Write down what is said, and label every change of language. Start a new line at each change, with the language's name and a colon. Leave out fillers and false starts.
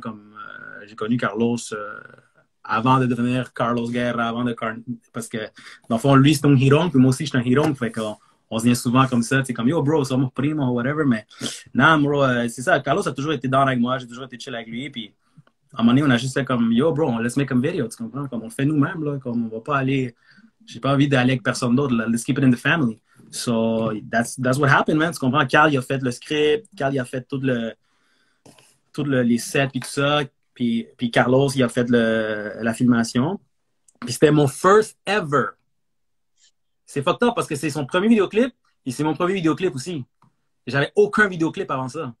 French: Comme j'ai connu Carlos avant de devenir Carlos Guerra, parce que dans le fond, lui, c'est un hiron, puis moi aussi, je suis un hiron, fait qu'on se vient souvent comme ça, tu sais, comme yo, bro,
Spanish: somos primo,
French: whatever, mais non, bro, c'est ça. Carlos a toujours été down avec moi, j'ai toujours été chill avec lui, puis à un moment donné, on a juste fait comme yo, bro,
English: let's make a video,
French: tu comprends? Comme on le fait nous-mêmes, là, comme on va pas aller, j'ai pas envie d'aller avec personne d'autre, là,
English: let's keep it in the family. So, that's what happened, man,
French: tu comprends? Carl, il a fait le script, Carl, il a fait tout les sets, puis tout ça, puis Carlos, il a fait la filmation, puis c'était mon
English: first ever.
French: C'est fucked up parce que c'est son premier vidéoclip et c'est mon premier vidéoclip aussi. J'avais aucun vidéoclip avant ça.